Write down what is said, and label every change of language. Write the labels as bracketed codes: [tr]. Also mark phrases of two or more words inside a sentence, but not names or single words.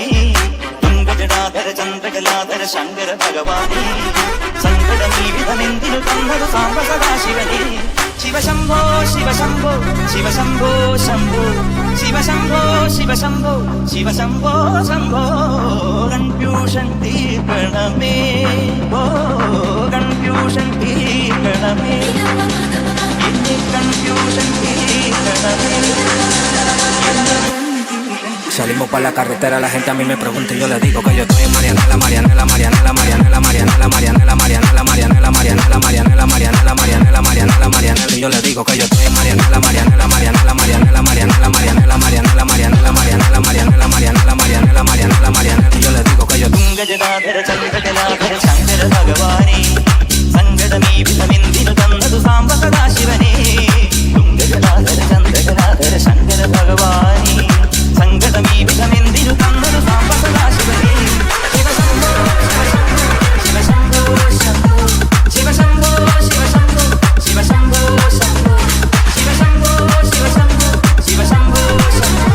[ml] പങ്കജടാധര ചന്ദ്രകലാധര ശങ്കര ഭഗവാനി സങ്കടമീ വിധമെന്തിനു തന്നത് സാംബ സദാശിവനെ ശിവശംഭോ ശിവശംഭോ ശിവശംഭോ ശംഭോ ശിവശംഭോ ശിവശംഭോ ശിവശംഭോ ശംഭോ കൺഫ്യൂഷൻ തീർക്കണമേ ഓ കൺഫ്യൂഷൻ തീർക്കണമേ കൺഫ്യൂഷൻ തീർക്കണമേ. [es] Salimos pa' la carretera, la gente a mí me pregunta y yo le digo que yo estoy en Marianela, Marianela, Marianela, Marianela, Marianela, Marianela, Marianela, Marianela, Marianela, Marianela, Marianela, Marianela, Marianela, Marianela, y yo le digo que yo estoy en Marianela, Marianela, Marianela, Marianela, Marianela, Marianela, Marianela, Marianela, Marianela, Marianela, Marianela, Marianela, Marianela, Marianela, y yo le digo que yo [ml] പങ്കജടാധര ചന്ദ്രകലാധര ശങ്കര ഭഗവാനെ സങ്കടമീ വിധമെന്തിനു തന്നതു സാംബ സദാശിവനെ പങ്കജടാധര ചന്ദ്രകലാധര ശങ്കര ഭഗവാനെ സങ്കടമീ വിധമെന്തിനു തന്നതു സാംബ സദാശിവനെ ശിവശംഭോ ശിവശംഭോ ശംഭോ ശിവശംഭോ ശിവശംഭോ ശിവശംഭോ ശംഭോ ശിവശംഭോ ശിവശംഭോ ശിവശംഭോ ശംഭോ